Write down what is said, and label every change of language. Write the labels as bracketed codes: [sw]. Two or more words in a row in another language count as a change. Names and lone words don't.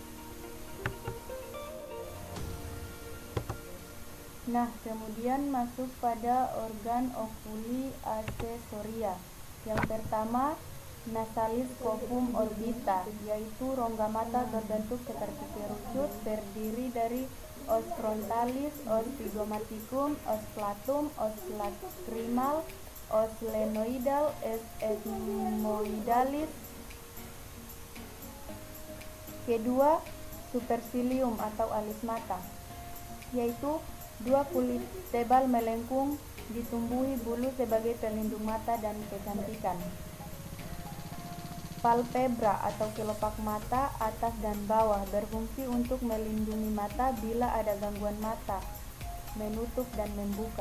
[id] Nah, kemudian masuk pada organ okuli aksesoria. Yang pertama, [la] nasalis covum orbita, [id] yaitu rongga mata berbentuk seperti kerucut, terdiri dari [la] os frontalis, os zygomaticum, os platum, os lacrimal, os sphenoidal, os ethmoidalis. [id] Kedua, supercilium atau alis mata, yaitu dua kulit tebal melengkung ditumbuhi bulu sebagai pelindung mata dan kecantikan. Palpebra atau kelopak mata atas dan bawah berfungsi untuk melindungi mata bila ada gangguan mata, menutup dan membuka.